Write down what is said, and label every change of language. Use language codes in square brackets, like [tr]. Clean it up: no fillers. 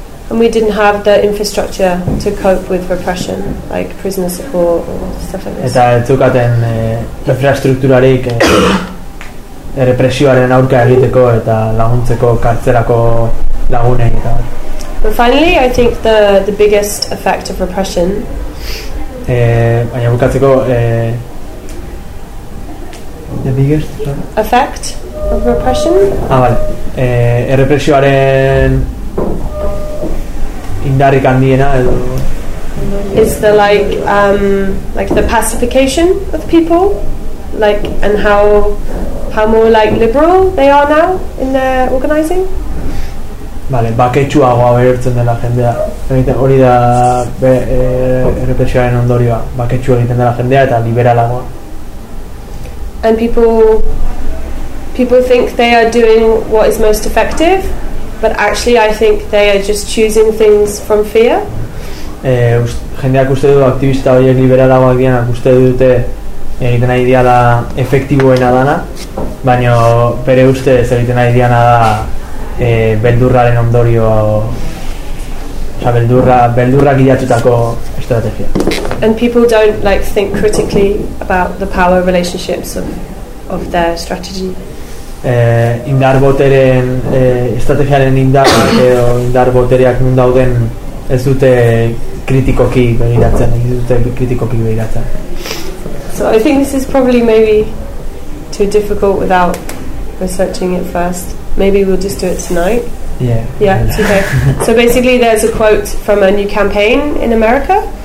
[en] And we didn't have the infrastructure to cope with repression, like prisoner support or stuff like this. [eu] Eta zukaten infrastrukturarik represioaren aurka egiteko eta laguntzeko kartzelako lagunei eta. [en] But finally, I think the biggest effect of repression. [eu] Baina bukatzeko [en] the biggest effect of repression. Ah, vale. [eu] Errepresioaren indarrik handiena edo [en] is the like the pacification of people, like, and how more like liberal they are now in their organizing. [eu] Vale, baketsuagoa bihurtzen dela jendea. Hori da errepresioaren ondorioa, baketsu egiten dela jendea eta liberalagoa. [en] And people think they are doing what is most effective. But actually, I think they are just choosing things from fear. [eu] Jendeak uste du aktivista horiek liberalagoak dienak uste dute egiten nahi diala efektiboena dana, baina bere uste ez egiten nahi diana da beldurraren ondorio, oza, beldurra gilatutako estrategia. [en] And people don't like think critically about the power relationships of their strategy. [eu] Indar boteren estrategiaren indar edo indar botereak nun dauden ez dute kritikoki begiratzen, ez dute kritikoki begiratzen. [en] So I think this is probably maybe too difficult without researching it first. Maybe we'll just do it tonight. Yeah, it's okay. So basically there's a quote from a new campaign in America.